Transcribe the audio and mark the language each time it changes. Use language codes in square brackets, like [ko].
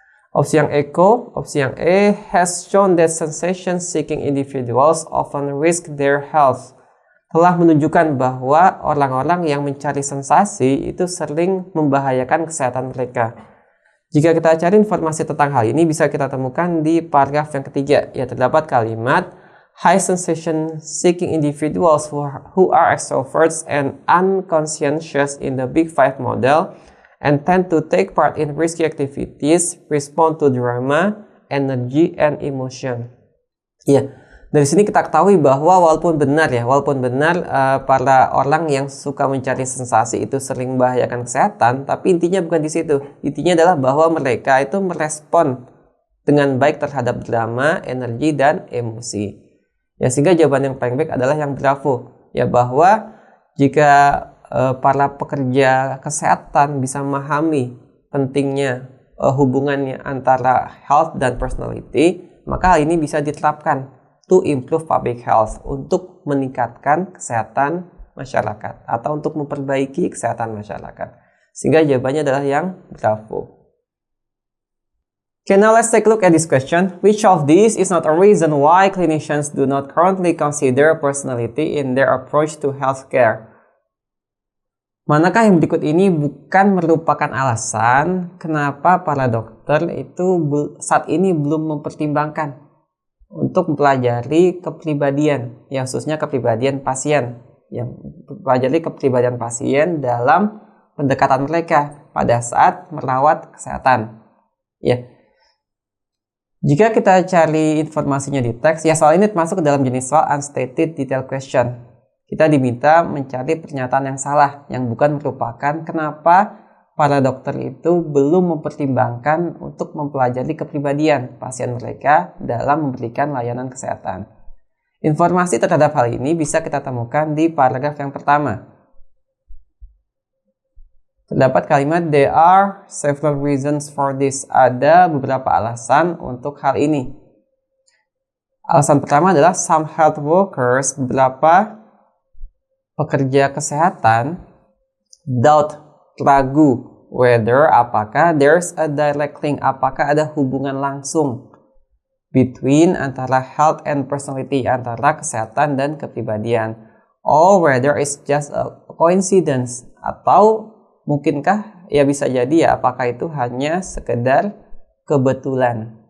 [id] Opsi yang opsi yang [en] E has shown that sensation-seeking individuals often risk their health. [id] Telah menunjukkan bahwa orang-orang yang mencari sensasi itu sering membahayakan kesehatan mereka. Jika kita cari informasi tentang hal ini, bisa kita temukan di paragraf yang ketiga. Ya, terdapat kalimat [en] high sensation-seeking individuals who are extroverts and unconscientious in the Big Five model and tend to take part in risky activities, respond to drama, energy, and emotion. [id] Ya, dari sini kita ketahui bahwa walaupun benar para orang yang suka mencari sensasi itu sering membahayakan kesehatan, tapi intinya bukan di situ. Intinya adalah bahwa mereka itu merespon dengan baik terhadap drama, energi, dan emosi. Ya, sehingga jawaban yang paling baik adalah yang bravo. Ya, bahwa jika para pekerja kesehatan bisa memahami pentingnya hubungannya antara health dan personality, maka hal ini bisa diterapkan [en] to improve public health, [id] untuk meningkatkan kesehatan masyarakat atau untuk memperbaiki kesehatan masyarakat. Sehingga jawabannya adalah yang bravo. [en] Okay, now let's take a look at this question. Which of these is not a reason why clinicians do not currently consider personality in their approach to healthcare? [id] Manakah yang berikut ini bukan merupakan alasan kenapa para dokter itu saat ini belum mempertimbangkan untuk mempelajari kepribadian, ya khususnya kepribadian pasien, yang mempelajari kepribadian pasien dalam pendekatan mereka pada saat merawat kesehatan. Ya. Jika kita cari informasinya di teks, ya soal ini termasuk dalam jenis soal [en] unstated detail question. [id] Kita diminta mencari pernyataan yang salah, yang bukan merupakan kenapa para dokter itu belum mempertimbangkan untuk mempelajari kepribadian pasien mereka dalam memberikan layanan kesehatan. Informasi terhadap hal ini bisa kita temukan di paragraf yang pertama. Terdapat kalimat [en] there are several reasons for this. [id] Ada beberapa alasan untuk hal ini. Alasan pertama adalah [en] some health workers, [id] beberapa pekerja kesehatan [en] doubt, [id] ragu [en] whether [id] apakah [en] there's a direct link, [id] apakah ada hubungan langsung [en] between [id] antara [en] health and personality, [id] antara kesehatan dan kepribadian, [en] or whether it's just a coincidence, [id] atau mungkinkah ya bisa jadi ya apakah itu hanya sekedar kebetulan.